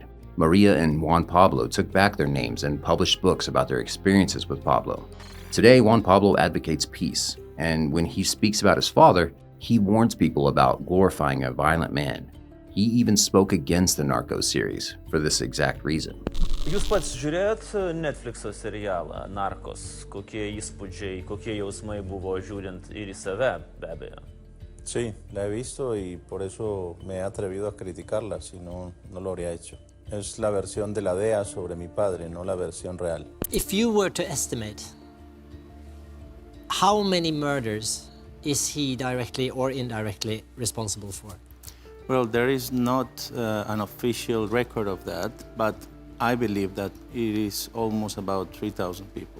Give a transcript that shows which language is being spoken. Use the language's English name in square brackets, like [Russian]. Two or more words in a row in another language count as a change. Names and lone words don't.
[English] Maria and Juan Pablo took back their names and published books about their experiences with Pablo. Today, Juan Pablo advocates peace, and when he speaks about his father, he warns people about glorifying a violent man. He even spoke against the Narcos series for this exact reason. [Lithuanian] Jūs pats žiūrėjot Netflix'o serialą Narcos? Kokie įspūdžiai, kokie jausmai buvo žiūrint ir į save, be abejo? [Spanish] Sí, la he visto y por eso me he atrevido a criticarla, si no, no lo habría hecho. Es la versión de la DEA sobre mi padre, no la versión real. [English] If you were to estimate, how many murders is he directly or indirectly responsible for? Well, there is not an official record of that, but I believe that it is almost about 3,000 people.